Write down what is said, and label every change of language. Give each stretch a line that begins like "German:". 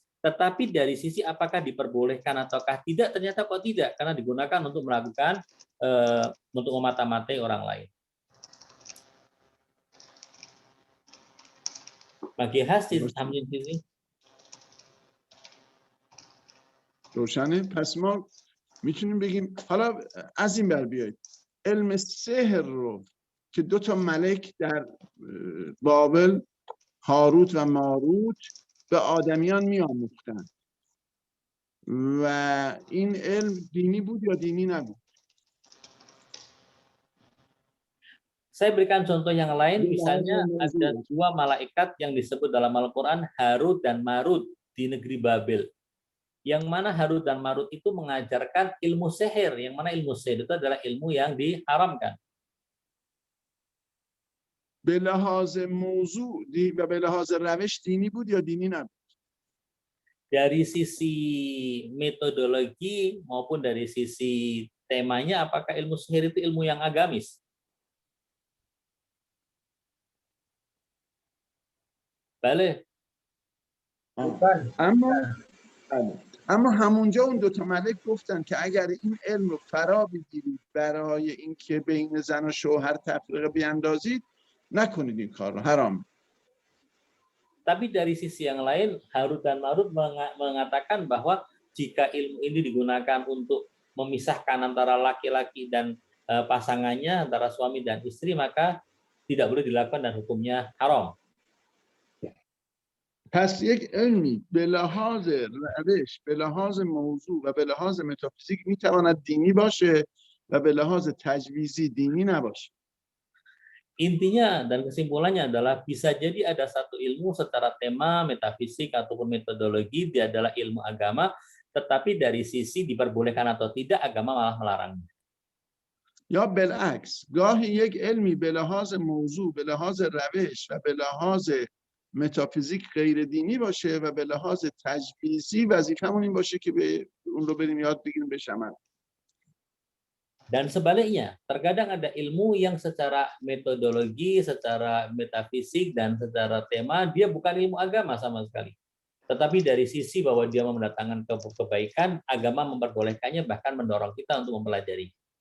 Indonesian: Tetapi dari sisi apakah diperbolehkan ataukah tidak, ternyata kok tidak, karena digunakan untuk melakukan untuk memata-matai orang lain. Bagi hasil
Persian: همچین چیزی روشنه. پس ما میتونیم بگیم حالا از این بر بیایید علم سحر رو که دو تا ملک در بابل هاروت و ماروت به آدمیان میآموختند و این علم دینی بود یا دینی نبود؟
Indonesian: Saya berikan contoh yang lain, misalnya ada dua malaikat yang disebut dalam Al-Quran Harut dan Marut di negeri Babel. Yang mana Harut dan Marut itu mengajarkan ilmu sihir, yang mana ilmu sihir itu adalah ilmu yang diharamkan.
Persian: به لحاظ موضوع و به لحاظ روش دینی بود یا دینی نبود؟
Indonesian: Dari sisi metodologi maupun dari sisi temanya, apakah ilmu sihir itu ilmu yang agamis?
Persian: بله. اما همونجا اون دو تا ملک گفتن که اگر این علم رو فرا بگیرید برای اینکه بین زن و شوهر تفریقه بیاندازید نکنید این کار رو، حرام.
Indonesian: Tapi dari sisi yang lain, Harut dan Marut mengatakan bahwa jika ilmu ini digunakan untuk memisahkan antara laki-laki dan pasangannya, antara suami dan istri, maka tidak boleh dilakukan dan hukumnya haram.
Persian: پس یک علمی به لحاظ روش، به لحاظ موضوع و به لحاظ متافیزیک میتواند دینی باشه و به لحاظ تجویزی دینی نباشه.
Indonesian: Intinya dan kesimpulannya adalah bisa jadi ada satu ilmu secara tema, metafisik ataupun metodologi, dia adalah ilmu agama, tetapi dari sisi diperbolehkan atau tidak, agama malah melarangnya.
Persian: یا بالعکس، گاهی یک علمی به لحاظ موضوع، به لحاظ روش و به لحاظ متافیزیک غیر دینی باشه و به لحاظ تجویزی وظیفمون این باشه که به اون رو بریم یاد بگیریم بهش عمل.
Indonesian: Dan sebaliknya, terkadang ada ilmu yang secara metodologi, secara metafisik, dan secara tema, dia bukan ilmu agama sama sekali. Tetapi dari sisi bahwa dia mendatangkan kebaikan, agama memperbolehkannya, bahkan mendorong kita untuk mempelajari.